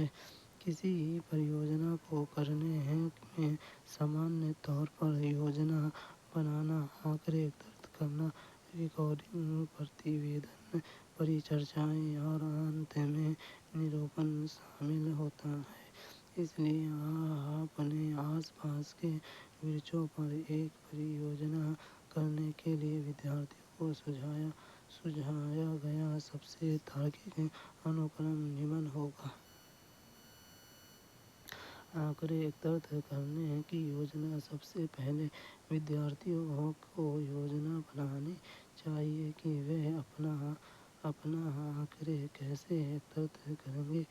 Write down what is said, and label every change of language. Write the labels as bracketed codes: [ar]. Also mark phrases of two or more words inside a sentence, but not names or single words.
[hi] किसी परियोजना को करने में सामान्य तौर पर योजना बनाना, आंकड़े एकत्रित करना, रिकॉर्डिंग, प्रतिवेदन, परिचर्चाएं और अंत में निरूपण शामिल होता है. इस लिए अपने आस पास के वर्चों पर एक परियोजना करने के लिए विद्यार्थियों को सुझाया गया सब से तार्किक अनुक्रम निम्न होगा. आंकड़े एकत्रित करने की योजना: सब से पहले विद्यार्थियों को योजना बनानी चाहिए कि वह अपना आंकड़े कैसे एकत्रित करेंगे.